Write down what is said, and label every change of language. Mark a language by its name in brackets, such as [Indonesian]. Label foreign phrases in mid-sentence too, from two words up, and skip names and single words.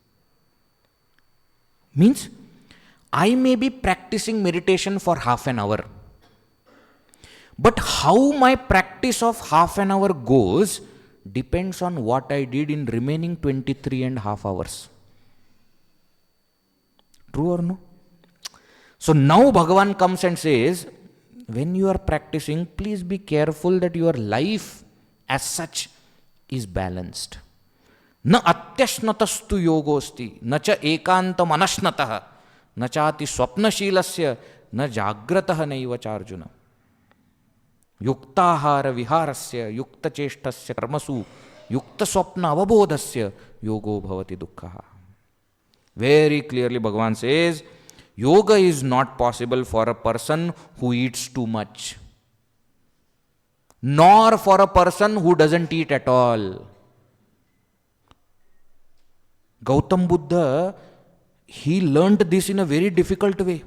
[English] Means I may be practicing meditation for half an hour, but how my practice of half an hour goes depends on what I did in remaining 23.5 hours. True or no? So now Bhagavan comes and says, when you are practicing, please be careful that your life as such is balanced. [Sanskrit] न अत्यश्नतस्तु योगोऽस्ति, न च एकान्तम् अनश्नतः, न चाति स्वप्नशीलस्य, न जाग्रतः नैव चार्जुन. युक्ताहार विहारस्य, युक्त चेष्टस्य कर्मसु, युक्त स्वप्न अवबोधस्य, योगो भवति दुःख. [English] Very clearly Bhagavan says, yoga is not possible for a person who eats too much, nor for a person who doesn't eat at all. Gautam Buddha, he learned this in a very difficult way.